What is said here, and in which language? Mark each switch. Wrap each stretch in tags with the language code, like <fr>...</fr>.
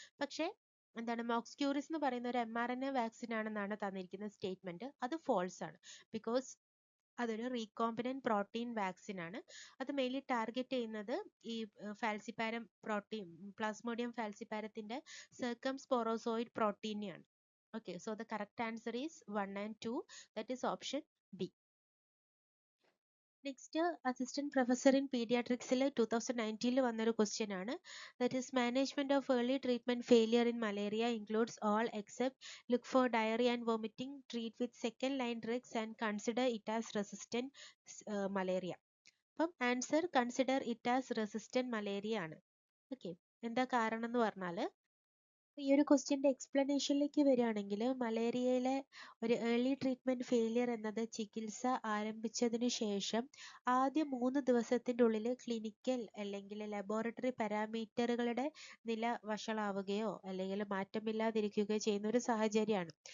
<ml>പക്ഷേ എന്താണ്, മോക്സ്ക്യൂറിസ് എന്ന് പറയുന്ന ഒരു mRNA വാക്സിൻ ആണെന്നാണ് തന്നിരിക്കുന്ന സ്റ്റേറ്റ്മെന്റ്. അത് ഫോൾസ് ആണ്. ബിക്കോസ് അതൊരു റീകോംബിനന്റ് പ്രോട്ടീൻ വാക്സിൻ ആണ്. അത് മെയിൻലി ടാർഗറ്റ് ചെയ്യുന്നത് ഈ ഫാൽസിപാരം protein, Plasmodium ഫാൽസിപാരത്തിന്റെ സർക്കംസ്പോറോസോയിഡ് പ്രോട്ടീനെയാണ്.</ml> <en>Okay, so the correct answer is 1 and 2, that is option B. Next, assistant professor in pediatrics 2019</en> <ml>വന്നൊരു ക്വസ്റ്റ്യൻ ആണ്.</ml> <en>That is, management of early treatment failure in malaria includes all except look for diarrhea and vomiting, treat with second line drugs and consider it as resistant malaria.</en> <ml>അപ്പം answer</ml> <en>consider it as resistant malaria</en> <ml>ആണ്. Okay, എന്താ കാരണം എന്ന് പറഞ്ഞാൽ, ഈ ഒരു ക്വസ്റ്റ്യൻ്റെ എക്സ്പ്ലനേഷനിലേക്ക് വരികയാണെങ്കിൽ, മലേറിയയിലെ ഒരു ഏർലി ട്രീറ്റ്മെൻറ്റ് ഫെയിലിയർ എന്നത് ചികിത്സ ആരംഭിച്ചതിന് ശേഷം ആദ്യ 3 ദിവസത്തിൻ്റെ ഉള്ളിൽ ക്ലിനിക്കൽ അല്ലെങ്കിൽ ലബോറട്ടറി പാരാമീറ്ററുകളുടെ നില വഷളാവുകയോ അല്ലെങ്കിൽ മാറ്റമില്ലാതിരിക്കുകയോ ചെയ്യുന്ന ഒരു സാഹചര്യമാണ്.</ml>